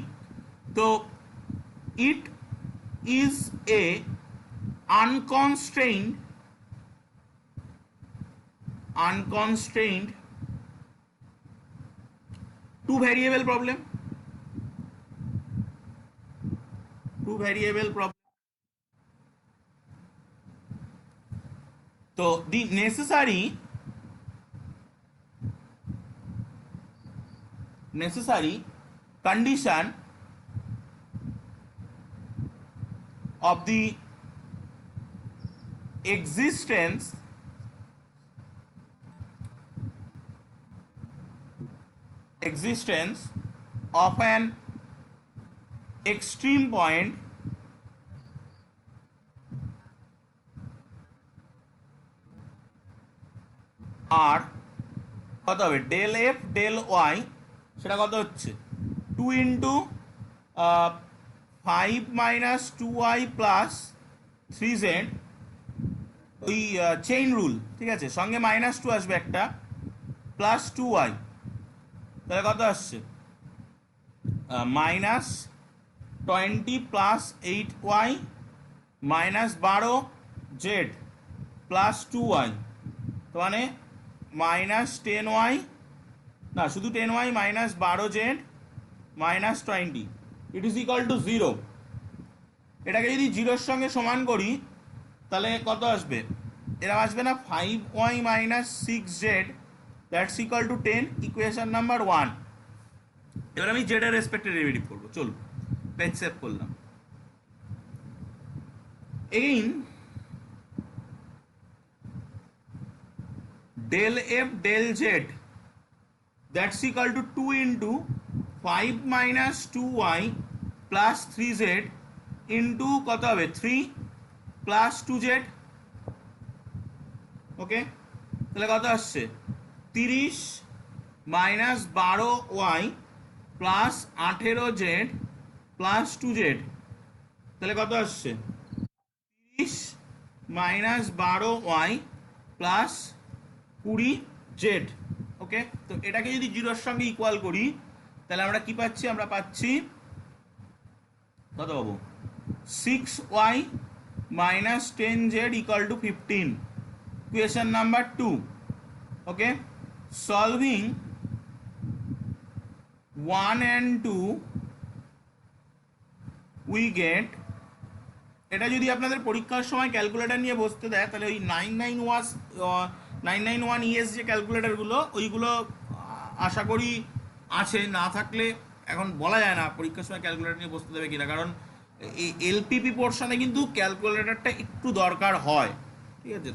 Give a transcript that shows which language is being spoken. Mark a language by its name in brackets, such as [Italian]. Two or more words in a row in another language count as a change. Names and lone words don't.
[English] তো it is a unconstrained two variable problem, তো the necessary condition of the existence of an extreme point [Bangla] আর কত হবে, [English] del f del y, [Bangla] সেটা কত হচ্ছে 2 × 5 - 2y + 3z, ওই [English] chain rule, [Bangla] ঠিক আছে? সঙ্গে -2 আসবে একটা, +2y, তাহলে কত আসছে -20 + 8y -12z +2y, তো মানে -10y, না শুধু 10y -12z -20, [English] it is equal to [Bangla] 0। এটাকে যদি 0-র সঙ্গে সমান করি তাহলে কত আসবে, এরা আসবে না 5y -6z [English] that's equal to 10, equation number [Bangla] 1। এবার আমি জেড এর রেসপেক্টে ডেরিভেটিভ করবো, চলুন পেজ সেভ করলাম। [English] again del f del z that's equal to 2 × 5 - 2y + 3z into [Bangla] কত হবে [English] 3 + 2z, ওকে? [Bangla] তাহলে কত আসছে 30 - 12y + 18z + 2z, তাহলে কত আসছে 30 - 12y + 20z, ওকে? তো এটাকে যদি 0-র সঙ্গে ইকুয়াল করি তাহলে আমরা কি পাচ্ছি, আমরা পাচ্ছি কত পাবো 6y - 10z = 15, [English] equation number [Bangla] 2, ওকে? [English] solving 1 and 2 we get, [Bangla] এটা যদি আপনাদের পরীক্ষার সময় ক্যালকুলেটর নিয়ে বসতে দেয় তাহলে ওই 991 ES যে ক্যালকুলেটরগুলো ওইগুলো আশা করি আছে, না থাকলে এখন বলা যায় না পরীক্ষার সময় ক্যালকুলেটর নিয়ে বসতে দেবে কিনা, কারণ এই এলপিপি পোর্শনে কিন্তু ক্যালকুলেটরটা একটু দরকার হয়, ঠিক আছে?